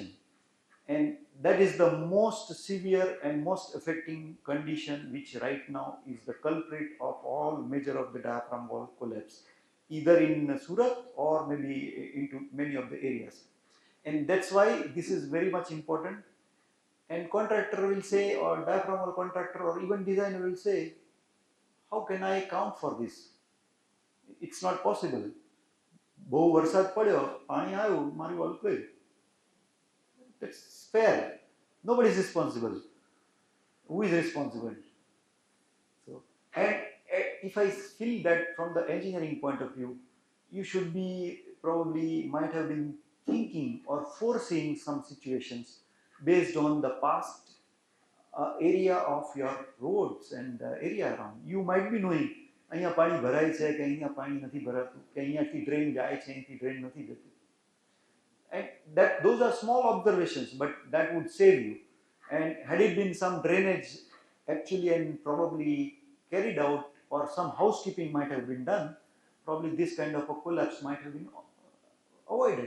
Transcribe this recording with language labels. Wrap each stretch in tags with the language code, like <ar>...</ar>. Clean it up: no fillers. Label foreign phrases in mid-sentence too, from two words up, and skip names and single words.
<en>And that is the most severe and most affecting condition, which right now is the culprit of all major of the diaphragm wall collapse, either in Surat or maybe into many of the areas. And that's why this is very much important. And contractor will say, or diaphragm wall contractor, or even designer will say, how can I account for this? It's not possible.</en> <gu>બહુ વરસાદ પડ્યો, પાણી આવ્યું, મારી wall ગઈ.</gu> <en>That's fair. Nobody is responsible. Who is responsible? So, and if I feel that from the engineering point of view, you should be probably might have been thinking or foreseeing some situations based on the past area of your roads and area around. You might be knowing,</en> <gu>અહીંયા પાણી ભરાય છે કે અહીંયા પાણી નથી ભરાતું, કે અહીંયાથી ડ્રેન જાય છે અહીંથી ડ્રેન નથી જતું.</gu> <en>And that those are small observations, but that would save you. And had it been some drainage actually and probably carried out, or some housekeeping might have been done, probably this kind of a collapse might have been avoided.</en>